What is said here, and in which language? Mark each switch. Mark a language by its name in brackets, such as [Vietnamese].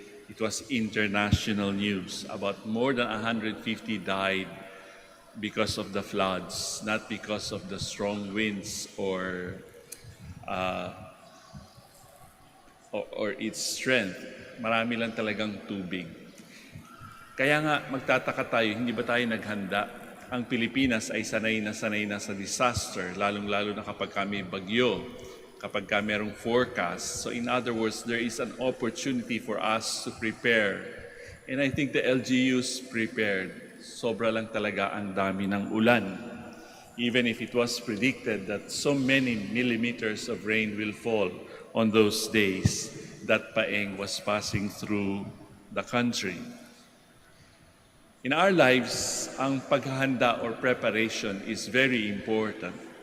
[English] It was international news. About more than 150 died because of the floods, not because of the strong winds or its strength. [Filipino] Marami lang talagang tubig. Kaya nga magtataka tayo, hindi ba tayo naghanda? Ang Pilipinas ay sanay na sa disaster, lalong-lalo na kapag kami bagyo, kapag ka merong forecast. [English] So in other words, there is an opportunity for us to prepare. And I think the LGUs prepared. [Filipino] Sobra lang talaga ang dami ng ulan. [English] Even if it was predicted that so many millimeters of rain will fall on those days that Paeng was passing through the country. In our lives, [Filipino] ang paghahanda [English] or preparation is very important.